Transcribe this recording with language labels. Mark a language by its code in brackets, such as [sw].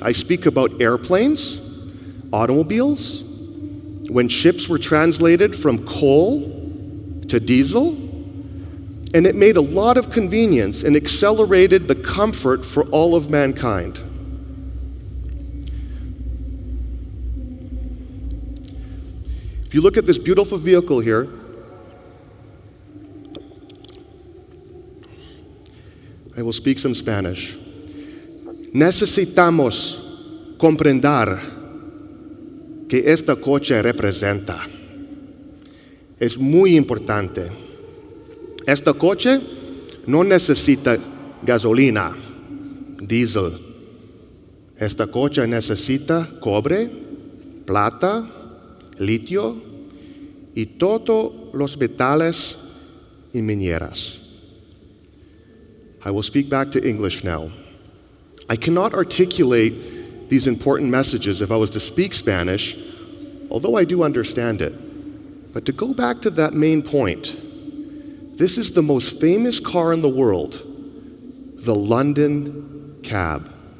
[en] I speak about airplanes, automobiles, when ships were translated from coal to diesel, and it made a lot of convenience and accelerated the comfort for all of mankind. If you look at this beautiful vehicle here, I will speak some Spanish. [es] Necesitamos comprender que esta coche representa. Es muy importante. Esta coche no necesita gasolina, diesel. Esta coche necesita cobre, plata, litio y todos los metales y mineras. [en] I will speak back to English now. I cannot articulate these important messages if I was to speak Spanish, although I do understand it. But to go back to that main point, this is the most famous car in the world, the London cab.